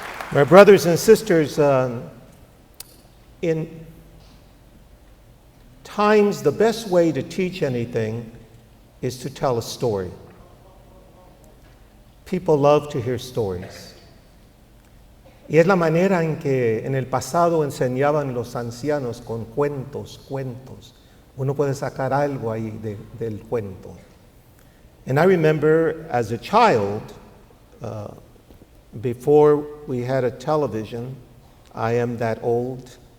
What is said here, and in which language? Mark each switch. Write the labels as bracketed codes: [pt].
[en] My brothers and sisters, in times, the best way to teach anything is to tell a story. People love to hear stories. [es] Y es la manera en que en el pasado enseñaban los ancianos con cuentos. Uno puede sacar algo ahí del cuento. [en] And I remember as a child, before we had a television, I am that old.